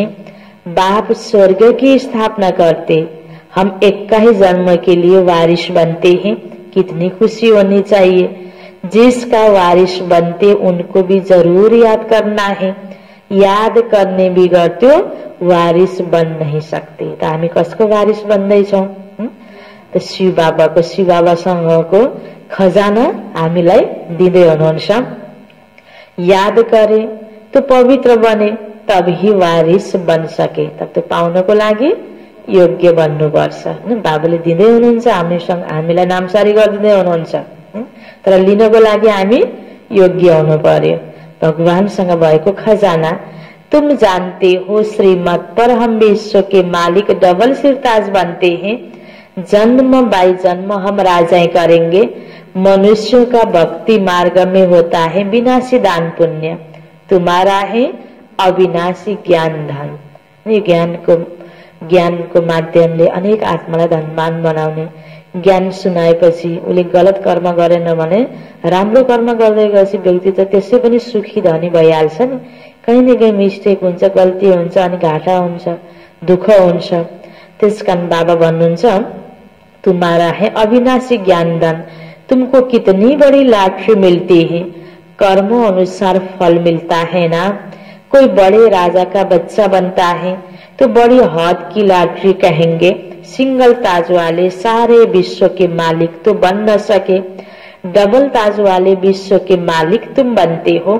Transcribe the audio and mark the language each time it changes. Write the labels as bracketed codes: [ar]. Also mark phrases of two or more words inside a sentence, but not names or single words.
[hi] बाप स्वर्ग की स्थापना करते, हम एक का ही जन्म के लिए वारिस बनते हैं। कितनी खुशी होनी चाहिए। जिसका वारिस बनते उनको भी जरूर याद करना है। याद करने बिगर त्यो वारिस बन नहीं सकते। [ne] त हामी कसको वारिस बन्दैछौं? त शिव बाबाको, शिव बाबासँगको खजाना हामीलाई दिँदै हुनुहुन्छ। [hi] याद करे तो पवित्र बने, तब ही वारिस बन सके। [ne] तब त्यो पाउनको लागि योग्य बन्नुपर्छ। बाबाले दिँदै हुनुहुन्छ, हामीलाई नामसारी गरिदिँदै हुनुहुन्छ, तर लिनको लागि हामी योग्य हुनु पर्यो। भगवानसँग भएको खजाना। [hi] तुम जानते हो श्रीमत पर हम विश्व के मालिक डबल सिरताज बनते हैं। जन्म बाई जन्म हम राजाएं करेंगे। मनुष्यों का भक्ति मार्ग में होता है विनाशी दान पुण्य। तुम्हारा है अविनाशी ज्ञान धन। [ne] ज्ञानको माध्यमले अनेक आत्मालाई धनवान बनाउने। ज्ञान सुनाएपछि उसले गलत कर्म गरेन भने, राम्रो कर्म गर्दै गएपछि व्यक्ति त त्यसै पनि सुखी धनी भइहाल्छ नि। कहीँ न कहीँ मिस्टेक हुन्छ, गल्ती हुन्छ, अनि घाटा हुन्छ, दुःख हुन्छ। त्यसकारण बाबा भन्नुहुन्छ, [hi] तुम्हारा है अविनाशी ज्ञान धन। तुमको कितनी बड़ी लॉटरी मिलती है, कर्मों अनुसार फल मिलता है ना। कोई बड़े राजा का बच्चा बनता है तो बड़ी हद की लॉटरी कहेंगे। सिंगल ताज वाले सारे विश्व के मालिक तो बन न सके, डबल ताज वाले विश्व के मालिक तुम बनते हो।